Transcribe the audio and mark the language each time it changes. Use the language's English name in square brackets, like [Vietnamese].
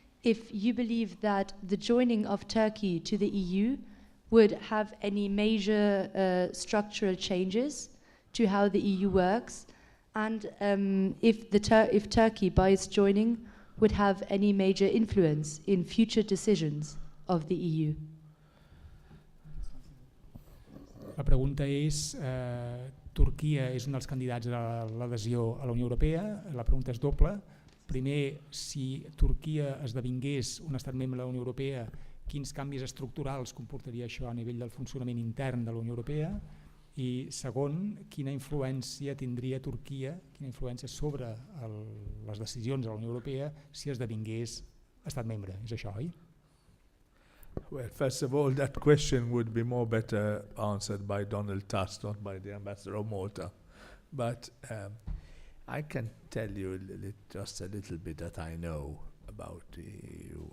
[English] If you believe that the joining of Turkey to the EU would have any major structural changes to how the EU works, and if Turkey, by its joining, would have any major influence in future decisions of the EU. [Catalan] La pregunta és, Turquia és un dels candidats a l'adhesió a la Unió Europea. La pregunta és doble. Primer, si Turquia esdevingués un estat membre de la Unió Europea, quins canvis estructurals comportaria això a nivell del funcionament intern de la Unió Europea? I segon, quina influència tindria Turquia, quina influència sobre les decisions de la Unió Europea si esdevingués estat membre? És això, oi? [English] Well, first of all, that question would be more better answered by Donald Tusk, not by the ambassador of Malta. But I can tell you just a little bit that I know about the EU.